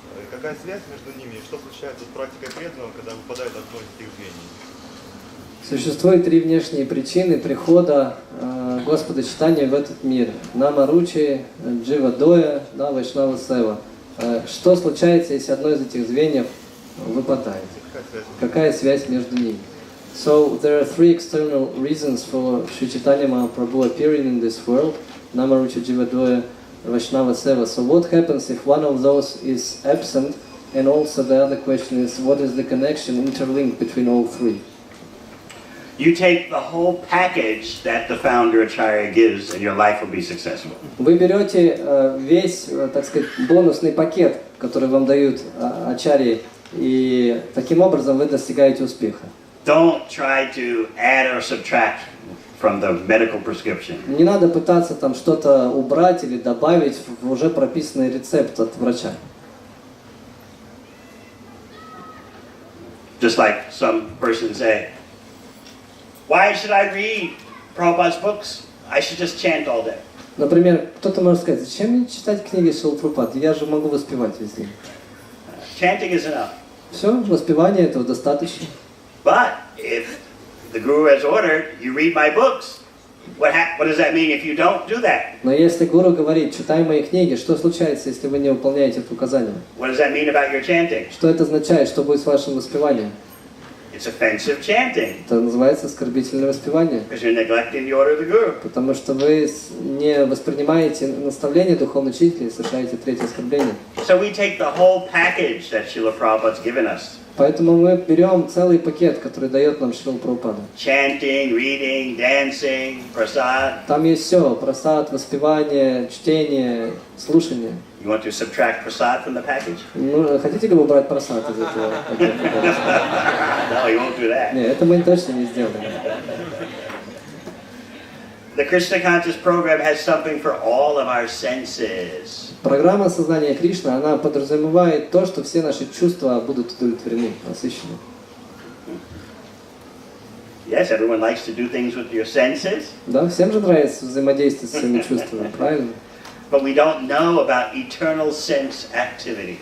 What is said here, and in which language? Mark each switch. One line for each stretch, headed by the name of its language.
Russian: Какая связь между ними и что случается с практикой преданного, когда выпадает одно из этих звеньев? Существует три внешние причины прихода Господа Чайтаньи в этот мир. Намаручи, Дживадоя, да, Вайшнава Сева. Что случается, если одно из этих звеньев выпадает? Какая связь между ними?
English: So there are three external reasons for Sri Chaitanya Mahaprabhu appearing in this world. Namarucha, Jivadoya, Vaishnava Seva. So what happens if one of those is absent? And also the other question is, what is the connection, interlinked between all three? You take the whole package that the founder Acharya gives and your life will be successful.
Russian: Вы берете весь, так сказать, бонусный пакет, который вам дают ачарьи, и таким образом вы достигаете успеха.
English: Don't try to add or subtract from the medical prescription.
Russian: Не надо пытаться там что-то убрать или добавить в уже прописанный рецепт от врача.
English: Just like some person say, why should I read Prabhupada's books? I should just chant all day.
Russian: Например, кто-то может сказать, зачем мне читать книги Шрилы Прабхупады? Я же могу воспевать весь день.
English: Chanting is enough.
Russian: Все, воспевания этого достаточно.
English: But if the guru has ordered, you read my books. What does that mean if you don't do that?
Russian: Но если гуру говорит, читай мои книги, что случается, если вы не выполняете это указание?
English: What does that mean about your chanting?
Russian: Что это означает, что будет с вашим воспеванием?
English: It's offensive chanting.
Russian: Это называется оскорбительное воспевание.
English: Because you're neglecting the order of the guru.
Russian: Потому что вы не воспринимаете наставление духовного учителя и совершаете третье оскорбление.
English: So we take the whole package that Srila Prabhupada's given us.
Russian: Поэтому мы берем целый пакет, который дает нам Шрила Прабхупада.
English: Chanting, reading, dancing, prasad.
Russian: Там есть все: прасад, воспевание, чтение, слушание.
English: You want to subtract prasad from the package?
Russian: Ну, хотите ли вы убрать прасад из этого пакета?
English: No, you won't do that.
Russian: Нет, это мы точно не сделаем.
English: The Krishna Conscious program has something for all of our senses.
Russian: Программа сознания Кришны, она подразумевает то, что все наши чувства будут удовлетворены, насыщены.
English: Yes, everyone likes to do things with your senses.
Russian: Да, всем же нравится взаимодействовать с своими чувствами, правильно?
English: But we don't know about eternal sense activities.